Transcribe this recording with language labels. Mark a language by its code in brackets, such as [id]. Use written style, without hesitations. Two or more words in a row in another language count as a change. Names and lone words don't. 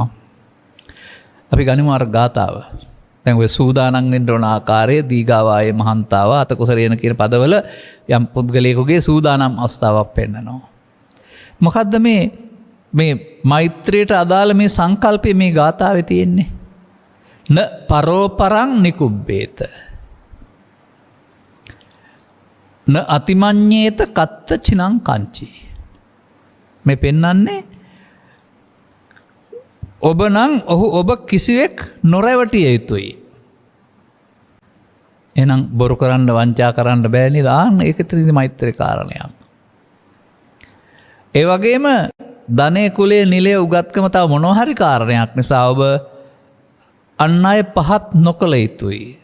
[si] අපි ගනිමු අර ගාතාව. දැන් ඔය සූදානම් වෙන්න ඕන ආකාරයේ [pi] දීගාවායේ මහන්තාව අතකුසලේන [si] කියන පදවල යම් පුද්ගලයෙකුගේ සූදානම් අවස්ථාවක් පෙන්නනවා. මොකද්ද මේ මෛත්‍රියට අදාළ මේ සංකල්පය මේ ගාථාවේ තියෙන්නේ? [pi] න පරෝපරං නිකුබ්බේත න අතිමඤ්ඤේත කත්ත චිනං කංචි. [si] මේ පෙන්නන්නේ ඔබ නම් ඔබ කිසිවෙක් නොරැවටිය යුතුයි. එහෙනම් බොරු කරන්න වංචා කරන්න බෑ නේද? ඒක තමයි මෛත්‍රී කාරණයක්. ඒ වගේම ධනේ කුලයේ නිලයේ උගත්කම තව මොනවා හරි කාරණයක් නිසා ඔබ අන් අය පහත් නොකළ යුතුයි.